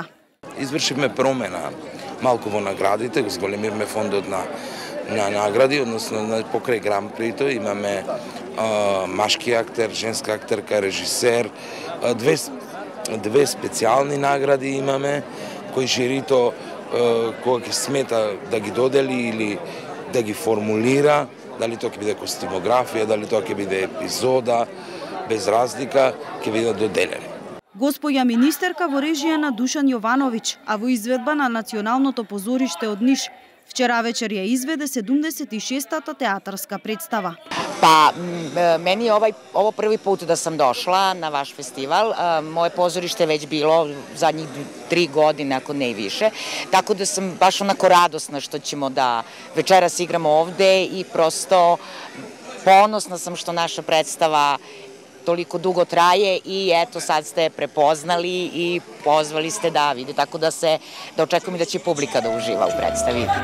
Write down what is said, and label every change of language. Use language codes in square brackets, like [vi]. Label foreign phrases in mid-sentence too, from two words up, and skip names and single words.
[mk] Извршивме промена малку во наградите, го зголемивме фондот на награди, односно покрај Гран Прито имаме машки актер, женска актерка, режисер, две специјални награди имаме, кои жирито кога ќе смета да ги додели или да ги формулира, дали тоа ќе биде костимографија, дали тоа ќе биде епизода, без разлика, ќе биде доделени. Госпоја министерка во режија на Душан Јовановиќ, а во изведба на Националното позориште од Ниш, вчера вечер ја изведе 76-та театарска представа. [sr] Pa, meni je ovo prvi put da sam došla na vaš festival. Moje pozorište je već bilo zadnjih 3 godine, ako ne i više. Tako da sam baš onako radosna što ćemo da večeras igramo ovde i prosto ponosna sam što naša predstava toliko dugo traje i eto sad ste prepoznali i pozvali ste da vide, tako da očekujem i da će publika da uživa u predstavi.